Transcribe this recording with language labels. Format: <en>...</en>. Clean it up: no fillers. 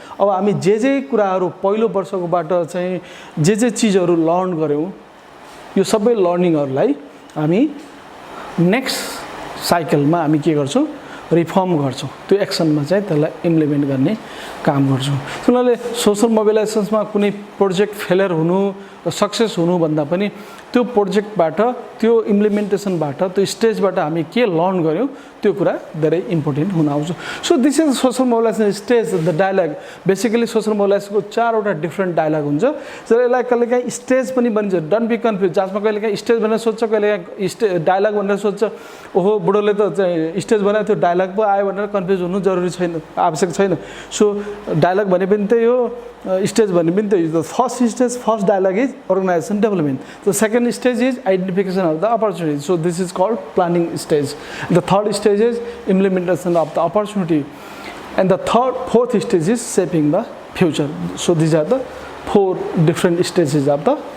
<ne>अब हामी जे कुराहरू पहिलो वर्षकोबाट चाहिँ जे चिजहरू लर्न गऱ्यौँ, यो सबै लर्निङहरूलाई हामी नेक्स्ट साइकलमा हामी के गर्छौँ, रिफर्म गर्छौँ, त्यो एक्सनमा चाहिँ त्यसलाई इम्प्लिमेन्ट गर्ने काम गर्छौँ। उनीहरूले सोसल मोबिलाइजेसनमा कुनै प्रोजेक्ट फेलियर हुनु र सक्सेस हुनुभन्दा पनि त्यो प्रोजेक्टबाट, त्यो इम्प्लिमेन्टेसनबाट, त्यो स्टेजबाट हामी के लर्न गऱ्यौँ त्यो कुरा धेरै इम्पोर्टेन्ट हुन आउँछ।</ne> <en>So this is social mobilization stage, the dialogue.</en> <ne>Basically social मोबिलाइजेसनको 4वटा different dialogue हुन्छ। जब यसलाई कहिलेकाहीँ स्टेज पनि भनिन्छ,</ne> <en>don't be confuse,</en> <ne>जसमा कहिलेकाहीँ स्टेज भनेर सोध्छ, कहिलेकाहीँ डायलग भनेर सोध्छ, ओहो बुढोले त चाहिँ स्टेज बनायो त्यो डायलग पो आयो भनेर कन्फ्युज हुनु जरुरी छैन, आवश्यक छैन। सो डायलग भने पनि त्यही हो, स्टेज भने पनि त्यही हो।</ne> <en>The first stage, first dialogue is organization development. The second stage is identification of the opportunity. So this is called planning stage. The third stage is implementation of the opportunity, and the fourth stage is shaping the future. So these are the 4 different stages of the</en>